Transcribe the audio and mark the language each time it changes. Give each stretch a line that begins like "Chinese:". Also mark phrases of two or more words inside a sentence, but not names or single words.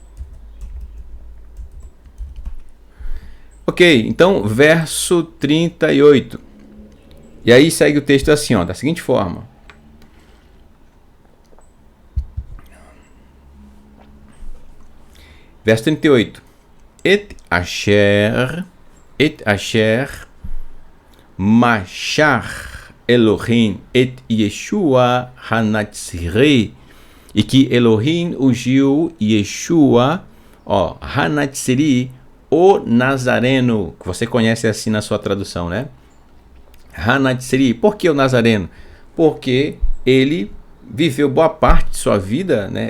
Portuguese: Ok, então verso 38. E aí segue o texto assim, ó, da seguinte forma. Verso 38.
Hebrew: את אשר משח אלהים את ישוע הנצרי.
Portuguese: E que Elohim ungiu
Hebrew: ישוע הנצרי,
Portuguese: o Nazareno, que você conhece assim na sua tradução, né? Hanatziri. Por que o Nazareno? Porque ele viveu boa parte de sua vida, né?